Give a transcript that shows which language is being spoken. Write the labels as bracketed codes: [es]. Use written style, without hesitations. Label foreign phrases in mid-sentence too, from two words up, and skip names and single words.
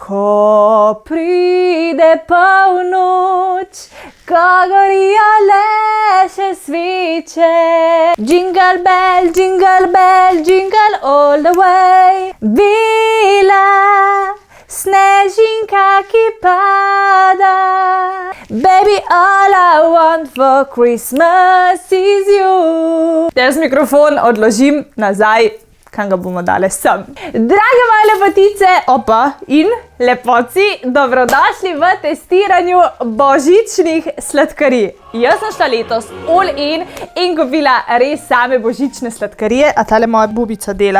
[sl] Ko pride polnoč, ko gorijo le še sveče. [en] Jingle bell, jingle all the way. [sl] Bela snežinka, ki pada. [en] Baby, all I want for Christmas is you. [sl] Jaz mikrofon odložim nazaj, kam ga bomo dali sem. Drage moje lepotice, opa in lepoci, dobrodošli v testiranju božičnih sladkarij. Jaz sem šla letos [en] all in [sl] kupila res same božične sladkarije, a tale moja bubica dela.